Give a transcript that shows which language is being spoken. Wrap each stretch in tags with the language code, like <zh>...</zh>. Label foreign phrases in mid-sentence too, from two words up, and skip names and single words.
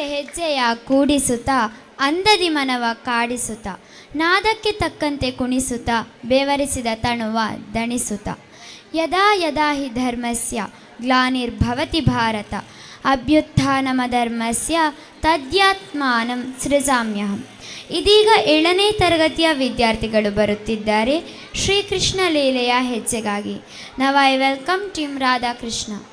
<kn>ಹೆಜ್ಜೆಯ ಕೂಡಿಸುತ್ತಾ ಅಂದದಿ ಮನವ ಕಾಡಿಸುತ್ತ ನಾದಕ್ಕೆ ತಕ್ಕಂತೆ ಕುಣಿಸುತ್ತ ಬೆವರಿಸಿದ ತಣುವ ದಣಿಸುತ್ತ</kn> <sa>ಯದಾ ಯದಾ ಹಿ ಧರ್ಮಸ್ಯ ಗ್ಲಾನಿರ್ಭವತಿ ಭಾರತ ಅಭ್ಯುತ್ಥಾನಮಧರ್ಮಸ್ಯ ತದ್ಯಾತ್ಮಾನಂ ಸೃಜಾಮ್ಯಹಂ.</sa> <kn>ಇದೀಗ 7ನೇ ತರಗತಿಯ ವಿದ್ಯಾರ್ಥಿಗಳು ಬರುತ್ತಿದ್ದಾರೆ ಶ್ರೀಕೃಷ್ಣ ಲೀಲೆಯ ಹೆಜ್ಜೆಗಾಗಿ.</kn> <en>Now I welcome team Radhakrishna.</en>